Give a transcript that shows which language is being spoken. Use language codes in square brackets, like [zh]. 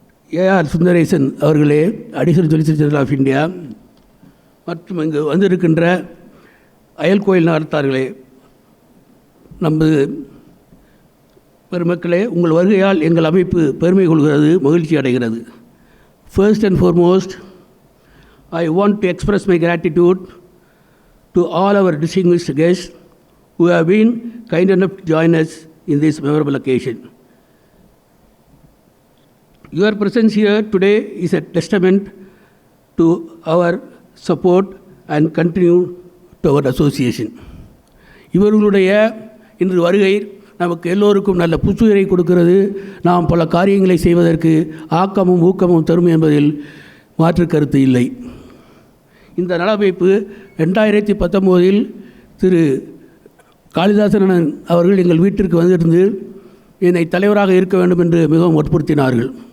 [ta] AR Sundaresan அவர்களே, additional solicitor general of India, மற்றும் இங்கு வந்திருக்கின்ற அயல்கோயில் நகர்த்தார்களே, நமது பெருமக்களே, உங்கள் வருகையால் எங்கள் அமைப்பு பெருமை கொள்கிறது, மகிழ்ச்சி அடைகிறது. [en] First and foremost, I want to express my gratitude to all our distinguished guests who have been kind enough to join us in this memorable occasion. Your presence here today is a testament to our support and continue to our association. [ta] இவர்களுடைய இன்று வருகை நமக்கு எல்லோருக்கும் நல்ல புத்துயிரை கொடுக்கிறது. நாம் பல காரியங்களை செய்வதற்கு ஆக்கமும் ஊக்கமும் தரும் என்பதில் மாற்று கருத்து இல்லை. இந்த நலமைப்பு 2019 திரு காளிதாசன் அவர்கள் எங்கள் வீட்டிற்கு வந்திருந்து என்னை தலைவராக இருக்க வேண்டும் என்று மிகவும் வற்புறுத்தினார்கள்.